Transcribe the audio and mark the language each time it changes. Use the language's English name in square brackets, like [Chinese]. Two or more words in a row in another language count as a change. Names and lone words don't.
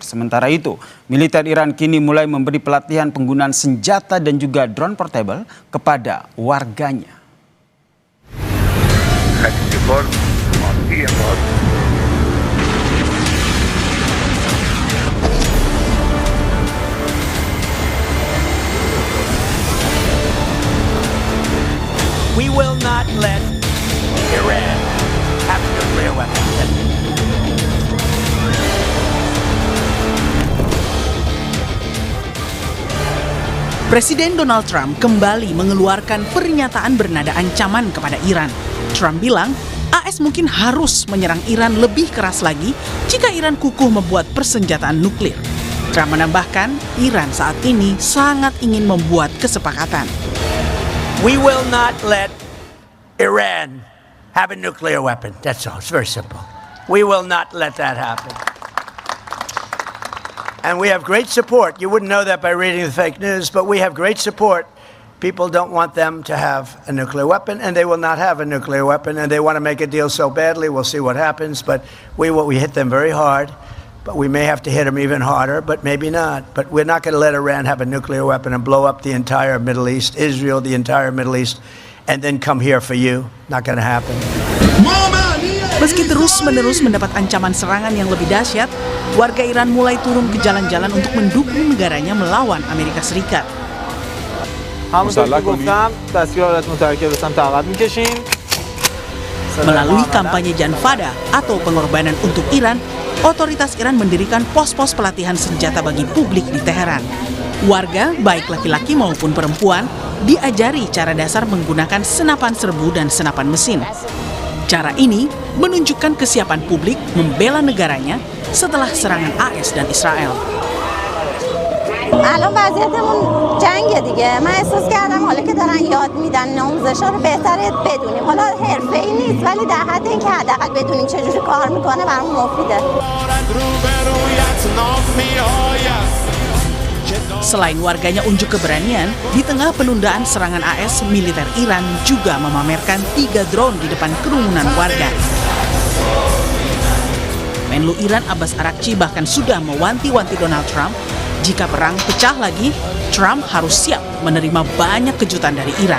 [Indonesian] Sementara itu, militer Iran kini mulai memberi pelatihan penggunaan senjata dan juga drone portable kepada warganya. [English] We will not let Iran have a nuclear weapon. [Indonesian] Presiden Donald Trump kembali mengeluarkan pernyataan bernada ancaman kepada Iran. Trump bilang, AS mungkin harus menyerang Iran lebih keras lagi jika Iran kukuh membuat persenjataan nuklir. Trump menambahkan, Iran saat ini sangat ingin membuat kesepakatan. [English] We will not let Iran have a nuclear weapon. That's all. It's very simple. We will not let that happen. And we have great support. You wouldn't know that by reading the fake news, but we have great support. People don't want them to have a nuclear weapon, and they will not have a nuclear weapon, and they want to make a deal so badly. We'll see what happens, but we hit them very hard. But we may have to hit them even harder, but maybe not. But we're not going to let Iran have a nuclear weapon and blow up the entire Middle East, Israel, the entire Middle East, and then come here for you. Not going to happen. [Indonesian] Meski terus-menerus mendapat ancaman serangan yang lebih dahsyat, warga Iran mulai turun ke jalan-jalan untuk mendukung negaranya melawan Amerika Serikat. Melalui kampanye Janfada atau pengorbanan untuk Iran, otoritas Iran mendirikan pos-pos pelatihan senjata bagi publik di Teheran. Warga, baik laki-laki maupun perempuan, diajari cara dasar menggunakan senapan serbu dan senapan mesin. Cara ini menunjukkan kesiapan publik membela negaranya setelah serangan AS dan Israel. [Persian] الان وضعیتمون جنگه دیگه من احساس کردم حالا که دارن یاد میدن آموزشا رو بهتره بدونیم حالا حرفه‌ای نیست ولی در حد اینکه حداقل بدونیم چجوری کار میکنه برامون مفیده [Indonesian] Selain warganya unjuk keberanian, di tengah penundaan serangan AS, militer Iran juga memamerkan 3 drone di depan kerumunan warga. Menlu Iran Abbas Araghchi bahkan sudah mewanti-wanti Donald Trump, jika perang pecah lagi, Trump harus siap menerima banyak kejutan dari Iran.